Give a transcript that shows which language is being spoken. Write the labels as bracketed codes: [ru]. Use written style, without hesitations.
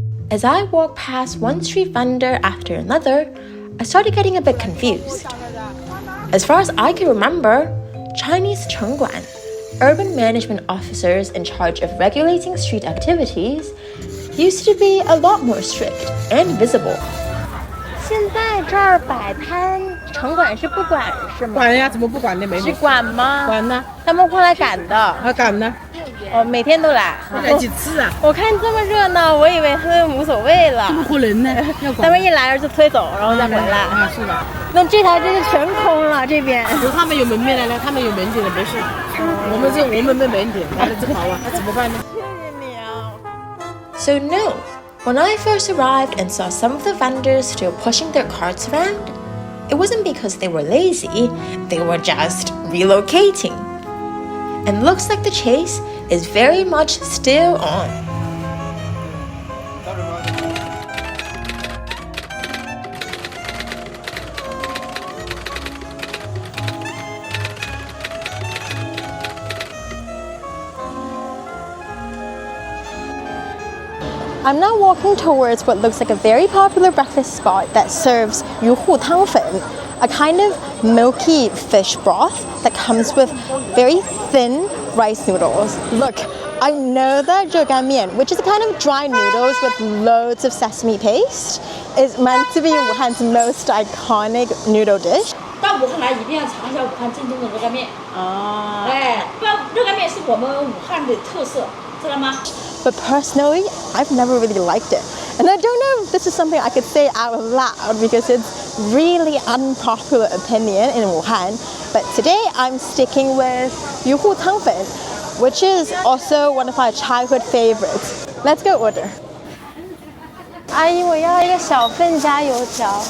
[en] As I walked past one street vendor after another, I started getting a bit confused. As far as I can remember, Chinese Chengguan, urban management officers in charge of regulating street activities, used to be a lot more strict and visible. [zh] 现在这儿摆摊，城管是不管是吗？管呀，怎么不管呢？没是管吗？管呢，他们会来赶的。赶呢。哦，每天都来。来几次啊？我看这么热闹，我以为他们无所谓了。怎么可能呢？要管。他们一来就推走，然后再回来。啊，是的。那这条街就全空了，这边。他们有门面来，他们有门禁的，没事。我们没门禁，来了就跑啊，那怎么办呢？谢谢你啊。 [en] So no. When I first arrived and saw some of the vendors still pushing their carts around, it wasn't because they were lazy, they were just relocating. And looks like the chase is very much still on. I'm now walking towards what looks like a very popular breakfast spot that serves yuhu tangfen, a kind of milky fish broth that comes with very thin rice noodles. Look, I know that zhegan mian, which is a kind of dry noodles with loads of sesame paste, is meant to be Wuhan's most iconic noodle dish. [zh] 到武汉来一定要尝一下武汉正宗的热干面。哎，热干面是我们武汉的特色，知道吗？ [en] But personally, I've never really liked it. And I don't know if this is something I could say out loud because it's really unpopular opinion in Wuhan. But today I'm sticking with yuhu tangfen, which is also one of my childhood favorites. Let's go order. [zh] 阿姨，我要一个小份加油条。